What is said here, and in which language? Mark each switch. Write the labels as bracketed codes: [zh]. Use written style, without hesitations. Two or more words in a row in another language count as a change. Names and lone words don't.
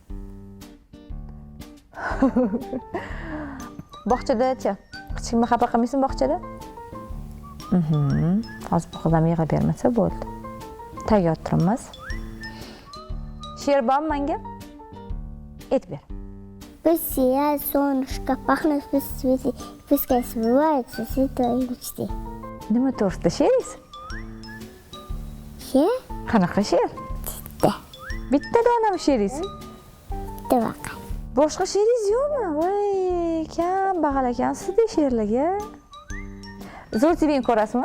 [uz] Bog'chada-chi? Hech kimni xafa qilmaysizmi bog'chada? Hozir bu qizam yig'ib bermasa bo'ldi. Tayyor turamiz. She'r bormi menga? Aytib ber. [ru] Пусть солнышко пахнет, пускай сбывается святой мечты. [uz] Nima to'g'risida she'ringiz? She'r? Qanaqa she'r? Bitta donami she'ringiz? To'g'ri. Boshqa she'ringiz yo'qmi? Voy, kambag'al ekansiz-da she'rlarga. Zo'r TV ko'rasizmi?